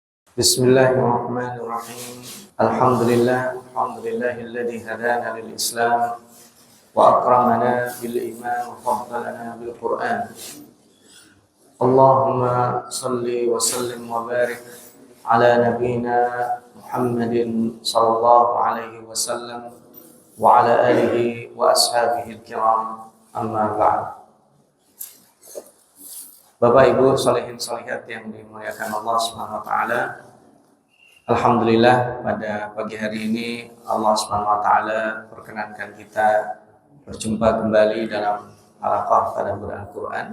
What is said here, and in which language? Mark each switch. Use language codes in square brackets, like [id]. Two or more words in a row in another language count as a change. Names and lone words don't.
[ar] Bismillahirrahmanirrahim. الحمد لله الذي هدانا للإسلام وأكرمنا بالإيمان وفضلنا بالقرآن. اللهم صل وسلم وبارك على نبينا محمد صلى الله عليه وسلم وعلى آله وأصحابه الكرام. أما بعد. [id] Bapak Ibu sholihin sholihat yang dimuliakan Allah [ar] سبحانه وتعالى. [id] Alhamdulillah pada pagi hari ini Allah [ar] سبحانه وتعالى [id] perkenankan kita berjumpa kembali dalam halaqah tadabbur Al-Qur'an.